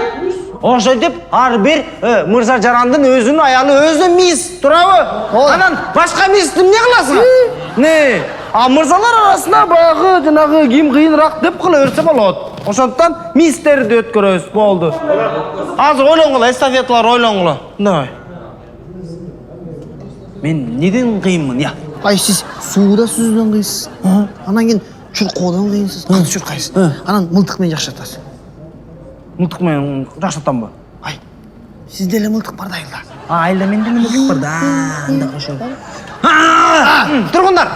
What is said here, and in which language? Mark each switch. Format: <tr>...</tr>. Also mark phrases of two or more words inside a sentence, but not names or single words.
<ky>Ошентип ар бир мырза жарандын өзүнүн аялы өзүнө мис, туурабы? Анан башка мисти эмне кыласың? Не? А мырзалар арасында баягы жанагы ким кыйыныраак деп кыла берсе болот. Ошондуктан мистерди өткөрөбүз, болду. Азыр ойлоңгула, эстафеталар ойлоңгула. Давай. Мен неден кыйынмын, я? Ай, сиз сууда сүзүдөн кыйсыз. Анан кийин чуркоодон кыйынсыз. Кантип чуркайсыз? Анан мылтык менен жакшатасыз. Мылтык менен жакшатамбы? Ай, сизде эле мылтык бар да айылда. Айылда менде мылтык бар да. Анда кошо. Тургундар.</ky>